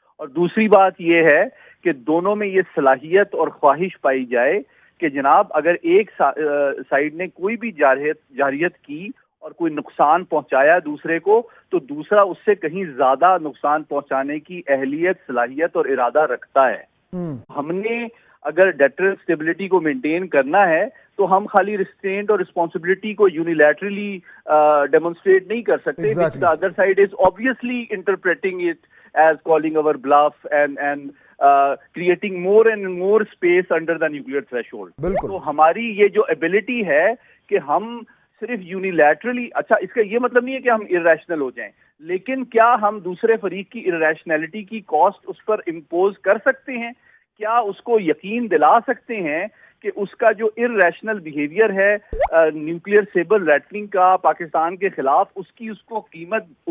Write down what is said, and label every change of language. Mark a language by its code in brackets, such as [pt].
[ur] اور دوسری بات یہ ہے کہ دونوں میں یہ صلاحیت اور خواہش پائی جائے کہ جناب اگر ایک سائیڈ نے کوئی بھی جارحیت کی اور کوئی نقصان پہنچایا دوسرے کو, تو دوسرا اس سے کہیں زیادہ نقصان پہنچانے کی اہلیت, صلاحیت اور ارادہ رکھتا ہے. ہم نے اگر ڈیٹرنس اسٹیبلٹی کو مینٹین کرنا ہے تو ہم خالی ریسٹرینٹ اور رسپانسبلٹی کو یونیلیٹرلی ڈیمونسٹریٹ نہیں کر سکتے. [en] which the other side is obviously interpreting it as calling our bluff and creating more and more space under the nuclear threshold. [ur] تو ہماری یہ جو ability ہے کہ ہم صرف یونیلیٹرلی، اچھا اس کا یہ مطلب نہیں ہے کہ ہم irrational ہو جائیں، لیکن کیا ہم دوسرے فریق کی irrationality کی کاسٹ اس پر امپوز کر سکتے ہیں؟ کیا اس کو یقین دلا سکتے ہیں کہ اس کا جو irrational بیہیویئر ہے نیوکلیئر سیبر ریٹلنگ کا پاکستان کے خلاف، اس کو قیمت